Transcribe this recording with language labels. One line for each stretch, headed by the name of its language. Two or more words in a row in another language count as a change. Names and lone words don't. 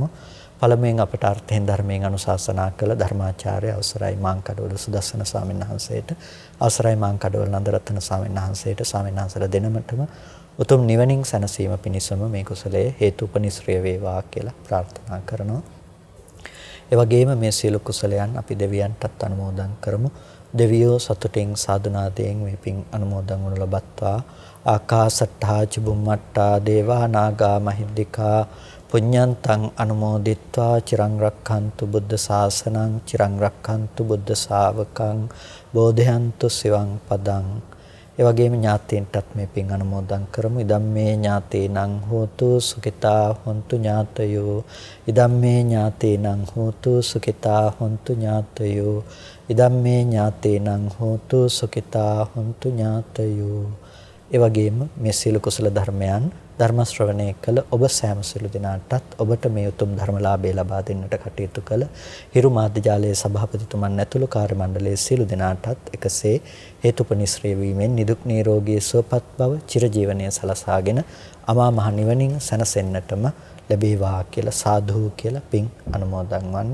Sinhala: පළමුවෙන් අපට අර්ථයෙන් ධර්මයෙන් අනුශාසනා කළ ධර්මාචාර්ය අවසරයි මාංකඩවල සුදස්සන ස්වාමීන් වහන්සේට, අවසරයි මාංකඩවල නන්දරත්න ස්වාමීන් වහන්සේට, ස්වාමීන් වහන්සේලා දෙනමතම උතුම් නිවනින් සැනසීම පිණිසම මේ කුසලයේ හේතුපනිශ්‍රය වේවා කියලා ප්‍රාර්ථනා කරනවා. ඒ වගේම මේ සියලු කුසලයන් අපි දෙවියන්ටත් අනුමෝදන් කරමු. දෙවියෝ සතුටින් සාදුනාදයෙන් මේ පින් අනුමෝදන් වනු ලබත්වා.
Pali: ආකාසට්ඨා චුම්මට්ඨා දේවා නාග මහිද්దికා පුඤ්ඤන්තං අනුමෝදිත්වා චිරං රක්ඛන්තු බුද්ධ ශාසනං චිරං රක්ඛන්තු බුද්ධ ශාවකං බෝධයන්තු සිවං පදං.
Sinhala: ඒ වගේම ඥාතීන්ටත් මේ පින් අනුමෝදන් කරමු.
Pali: ඉදම්මේ ඥාතීනං හෝතු සුඛිතා හොන්තු ඥාතයෝ. ඉදම්මේ ඥාතීනං හෝතු සුඛිතා හොන්තු ඥාතයෝ. ඉදම්මේ ඥාතීනං හෝතු සුඛිතා හොන්තු ඥාතයෝ.
Sinhala: ඒ වගේම මේ සීල කුසල ධර්මයන් ධර්ම ශ්‍රවණය කළ ඔබ සෑම සිළු දිනාටත් ඔබට මේ උතුම් ධර්මලාභය ලබා දෙන්නට කටයුතු කළ හිරු මාධ්‍ය ජාලයේ සභාපතිතුමන් ඇතුළු කාර්ය මණ්ඩලයේ සිළු දිනාටත් එකසේ හේතුපනිශ්‍රේ වීමෙන් නිදුක් නිරෝගී සුවපත් බව චිරජීවනයේ සලසාගෙන අමා මහ නිවනින් සැනසෙන්නටම ලැබේවා කියලා සාදු කියලා පින් අනුමෝදන් වන්න.